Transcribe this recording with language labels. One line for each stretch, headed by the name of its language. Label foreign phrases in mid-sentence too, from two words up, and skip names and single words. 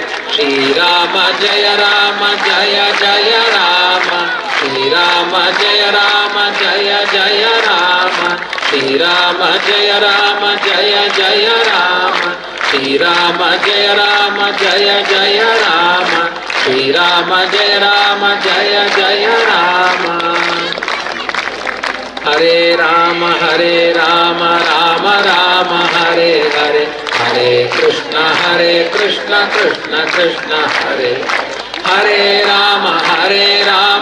Sanskrit: ಶ್ರೀರಾಮ ಜಯ ರಾಮ ಜಯ ಜಯ ರಾಮ, ಶ್ರೀರಾಮ ಜಯ ರಾಮ ಜಯ ಜಯ ರಾಮ, ಶ್ರೀರಾಮ ಜಯ ರಾಮ ಜಯ ಜಯ ರಾಮ, ಶ್ರೀರಾಮ ಜಯ ರಾಮ ಜಯ ಜಯ ರಾಮ, ಶ್ರೀರಾಮ ಜಯ ರಾಮ ಜಯ ಜಯ ರಾಮ. ಹರೇ ರಾಮ ರಾಮ ರಾಮ ಹರೇ ಹರೇ, ಹರೇ ಕೃಷ್ಣ ಕೃಷ್ಣ ಕೃಷ್ಣ ಹರೇ ಹರೇ, ರಾಮ ರಾಮ